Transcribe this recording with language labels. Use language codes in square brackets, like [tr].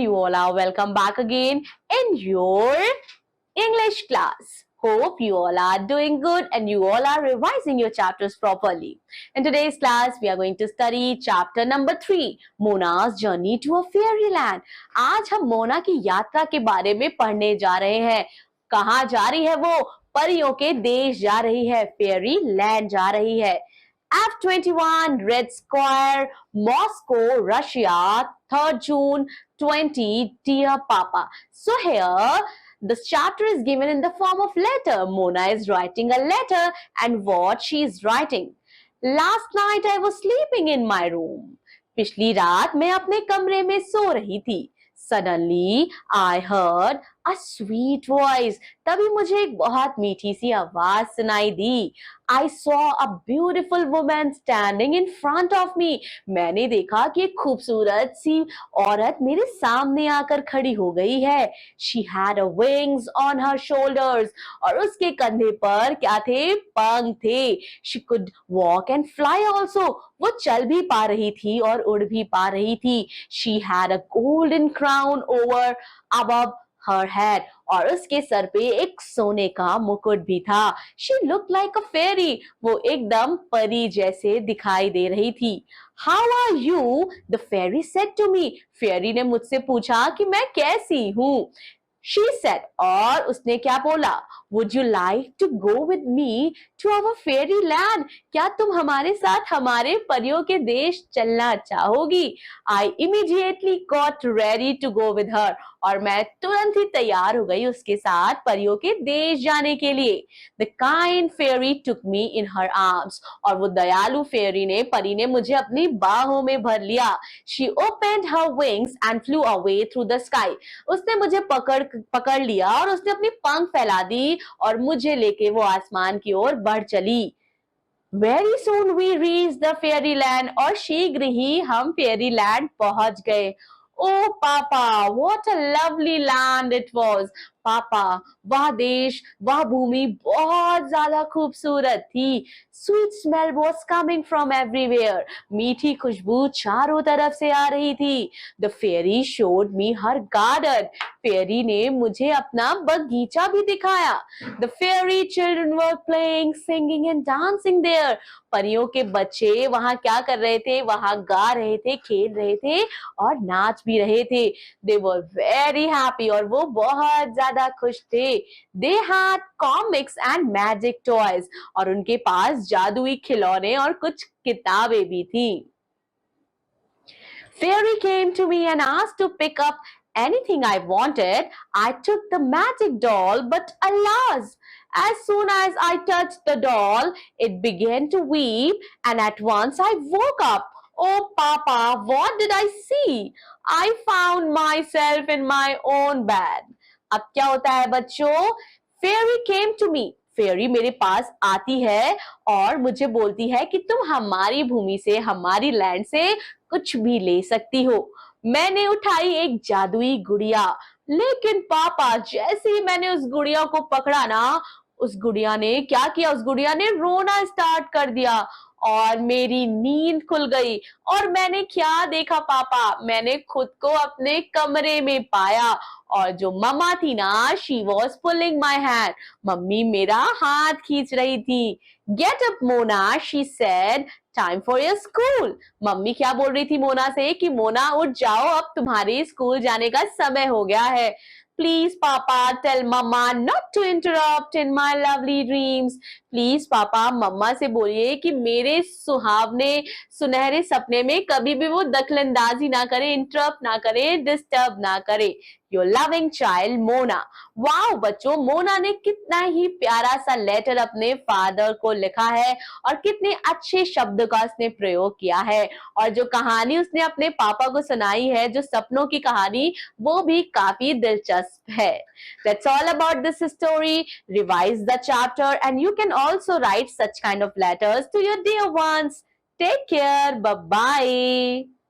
[en] You all are welcome back again in your English class. Hope you all are doing good and you all are revising your chapters properly. In today's class, we are going to study chapter number 3, Mona's Journey to a Fairyland. [hi] आज हम मोना की यात्रा के बारे में पढ़ने जा रहे हैं. कहाँ जा रही है वो? परियों के देश जा रही है. फेयरी लैंड जा रही है. [en] F21 Red Square, Moscow, Russia, 3rd June 20. Dear Papa. So here, this chapter is given in the form of letter. Mona is writing a letter and what she is writing. Last night I was sleeping in my room. [hi] पिछली रात मैं अपने कमरे में सो रही थी. [en] Suddenly I heard a sweet voice. [hi] तभी मुझे एक बहुत मीठी सी आवाज सुनाई दी. [en] I saw a beautiful woman standing in front of me. [hi] मैंने देखा कि एक खूबसूरत सी औरत मेरे सामने आकर खड़ी हो गई है. [en] She had a wings on her shoulders. [hi] और उसके कंधे पर क्या थे? पंख थे. [en] She could walk and fly also. [hi] वो चल भी पा रही थी और उड़ भी पा रही थी. [en] She had a golden crown over above her head. [hi] और उसके सर पे एक सोने का मुकुट भी था. [en] She looked like a fairy. [hi] वो एकदम परी जैसे दिखाई दे रही थी. [en] How are you? The fairy said to me. [hi] फेरी ने मुझसे पूछा कि मैं कैसी हूँ. [en] She said, [hi] और उसने क्या बोला? [en] Would you like to go with me to our fairy land? [hi] क्या तुम हमारे साथ हमारे परियों के देश चलना चाहोगी? [en] I immediately got ready to go with her. [hi] और मैं तुरंत ही तैयार हो गई उसके साथ परियों के देश जाने के लिए. [en] The kind fairy took me in her arms. [hi] और वो दयालु फेरी ने, परी ने मुझे अपनी बाहों में भर लिया. [en] She opened her wings and flew away through the sky. [hi] उसने मुझे पकड़ लिया और उसने अपनी पंख फैला दी और मुझे लेके वो आसमान की ओर बढ़ चली. [en] Very soon we reached the fairyland. [hi] और शीघ्र ही हम फेयरीलैंड पहुंच गए. [en] Oh Papa, what a lovely land it was. [hi] पापा, वह देश, वह भूमि बहुत ज्यादा खूबसूरत थी. [en] Sweet smell was coming from everywhere. [hi] मीठी खुशबू चारों तरफ से आ रही थी. [en] The fairy showed me her garden. [hi] फेरी ने मुझे अपना बगीचा भी दिखाया. [en] The fairy children were playing, singing and dancing there. [hi] परियों के बच्चे वहां क्या कर रहे थे? वहां गा रहे थे, खेल रहे थे और नाच भी रहे थे. [en] They were very happy. [hi] और वो बहुत ज्यादा खुश थे. [en] They had comics and magic toys. [hi] और उनके पास जादुई खिलौने और कुछ किताबें भी थी. [en] Fairy came to me and asked to pick up anything I wanted. I took the magic doll, but alas, as soon as I touched the doll, it began to weep, and at once I woke up. Oh, Papa, what did I see? I found myself in my own bed. [hi] अब क्या होता है बच्चों? [en] Fairy came to me. [hi] फेरी मेरे पास आती है और मुझे बोलती है कि तुम हमारी भूमि से, हमारी लैंड से कुछ भी ले सकती हो. मैंने उठाई एक जादुई गुड़िया. लेकिन पापा, जैसे ही मैंने उस गुड़िया को पकड़ा ना, उस गुड़िया ने क्या किया? उस गुड़िया ने रोना स्टार्ट कर दिया और मेरी नींद खुल गई. और मैंने क्या देखा पापा? मैंने खुद को अपने कमरे में पाया और जो मम्मा थी ना, [en] she was pulling my hand. [hi] Mummy मेरा हाथ खींच रही थी. [en] Get up, Mona, she said. Time for your school. [hi] Mummy क्या बोल रही थी मोना से कि मोना उठ जाओ, अब तुम्हारे स्कूल जाने का समय हो गया है. [en] Please, Papa, tell Mama not to interrupt in my lovely dreams. [hi] Please पापा, मम्मा से बोलिए कि मेरे सुहावने सुनहरे सपने में कभी भी वो दखलंदाजी ना करे, इंटरप्ट ना करे, डिस्टर्ब ना करे. [en] your loving child [hi] Mona. Wow बच्चों, मोना ने कितना ही प्यारा सा लेटर अपने फादर को लिखा है और कितने अच्छे शब्द का उसने प्रयोग किया है. और जो कहानी उसने अपने पापा को सुनाई है, जो सपनों की कहानी, वो भी काफी दिलचस्प है. [en] That's all about this story. Revise the chapter and you can also write such kind of letters to your dear ones. Take care. Bye-bye.